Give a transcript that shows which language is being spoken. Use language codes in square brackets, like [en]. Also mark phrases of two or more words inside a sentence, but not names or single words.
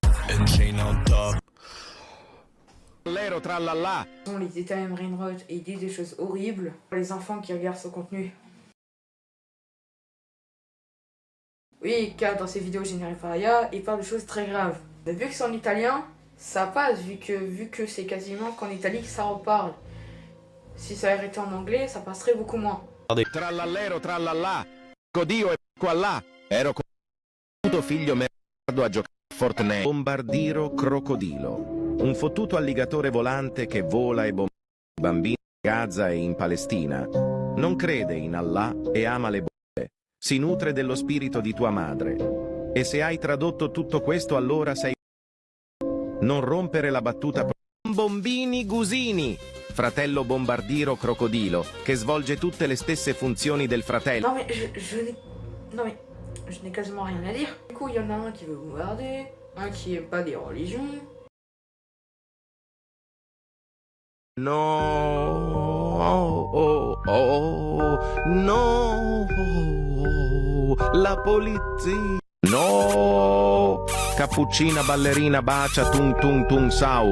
[fr] Les Italiens [en] brain rot [fr] et ils disent des choses horribles pour les enfants qui regardent ce contenu. Oui, car dans ses vidéos générées par IA, il parle de choses très graves. Mais vu que c'est en italien, ça passe, vu que c'est quasiment qu'en Italie que ça reparle. Si ça avait été en anglais, ça passerait beaucoup moins. [it] Trallallero trallallà, Dio e qua là, ero con figlio merda a giocare a Fortnite. Bombardiro crocodilo, un fottuto alligatore volante che vola e bombarda bambini in Gaza e in Palestina. Non crede in Allah e ama le bombe. Si nutre dello spirito di tua madre. E se hai tradotto tutto questo allora sei... Non rompere la battuta... Bombini Gusini, fratello bombardiro crocodilo, che svolge tutte le stesse funzioni del fratello. [fr] Non mais, je n'ai quasiment rien à dire. Du coup, il y en a un qui veut bombarder, un qui aime pas des religions. [it] No, no, la polizia. No, cappuccina ballerina bacia tung tung tung sau.